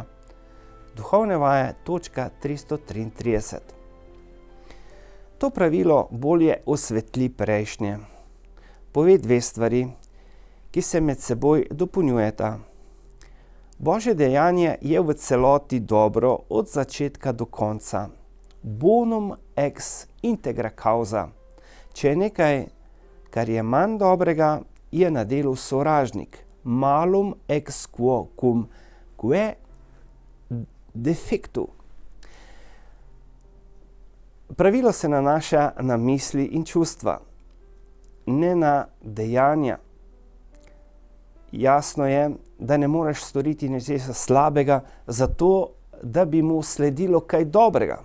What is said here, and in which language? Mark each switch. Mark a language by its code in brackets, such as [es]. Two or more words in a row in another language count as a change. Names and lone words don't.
[sl] Duhovne vaje, točka 333. To pravilo bolje osvetli prejšnje. Pove dve stvari, ki se med seboj dopolnjujeta. Božje dejanje je v celoti dobro od začetka do konca. [la] Bonum ex integra causa. [sl] Če je nekaj, kar je manj dobrega, je na delu sovražnik. [la] Malum ex quo cum quae defectu. [sl] Pravilo se nanaša na misli in čustva, ne na dejanja. Jasno je, da ne moreš storiti ničesar slabega, zato da bi mu sledilo kaj dobrega.